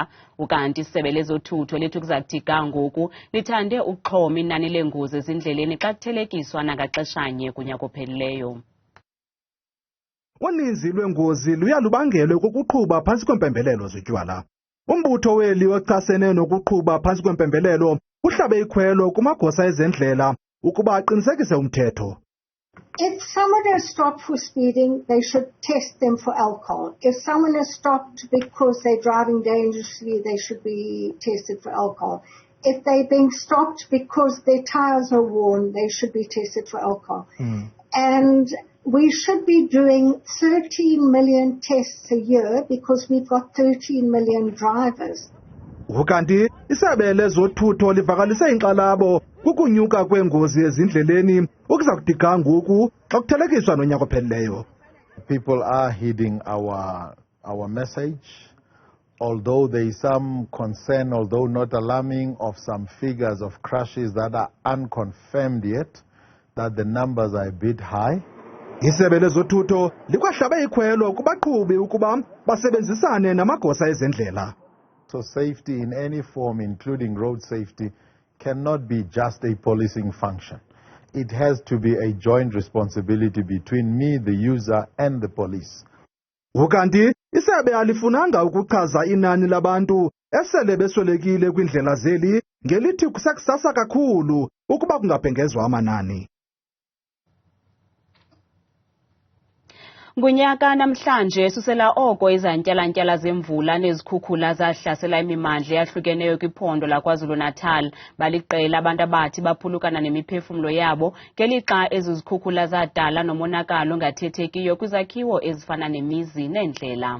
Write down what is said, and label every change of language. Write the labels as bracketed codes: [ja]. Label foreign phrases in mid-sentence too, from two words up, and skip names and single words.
[xh] Ukanti isebe lezothutho lithi kuzakuthi ngoku lithande ukuxhoma inani leengozi ezindleleni xa kuthelekiswa nangaxeshanye kunyaka ophelileyo. Uninzi lwengozi luyalubangelwe kukuqhuba phantsi kwempembelelo zotywala. Umbutho weli ochasene nokuqhuba phantsi kwempembelelo uhlabe ikhwelo kumagosa ezendlela ukuba aqinisekise umthetho. [en] If someone is stopped for speeding, they should test them for alcohol. If someone is stopped because they're driving dangerously, they should be tested for alcohol. If they're being stopped because their tires are worn, they should be tested for alcohol. And we should be doing 13 million tests a year because we've got 13 million drivers. [xh] Ukanti isebe lezothutho livakalise inkxalabo kukunyuka kwengozi ezindleleni ukuza kuthi ngoku xa kuthelekiswa nonyaka ophelileyo. [en] People are heeding our message, although there is some concern, although not alarming, of some figures of crashes that are unconfirmed yet, that the numbers are a bit high. [xh] Isebe lezothutho likwahlabe ikhwelo kubaqhubi ukuba basebenzisane namagosa ezendlela. [en] So safety in any form, including road safety, cannot be just a policing function. it has to be a joint responsibility between me, the user, and the police. [xh] Ukanti Isebe alifunanga ukuchaza inani labantu esele beswelekile kwindlela zeli ngelithi kusekusasa kakhulu ukuba kungabhengezwa amanani. Ngunyaka namhlanje susela oko izantyalantyala zemvula nezikhukhula zahlasela imimandla eyahlukeneyo kwiphondo lakwaZulu-Natal baliqela abantu abathi baphulukana nemiphefumlo yabo ngelixa ezizikhukhula zadala nomonakalo ongathethekiyo kwizakhiwo ezifana nemizi neendlela.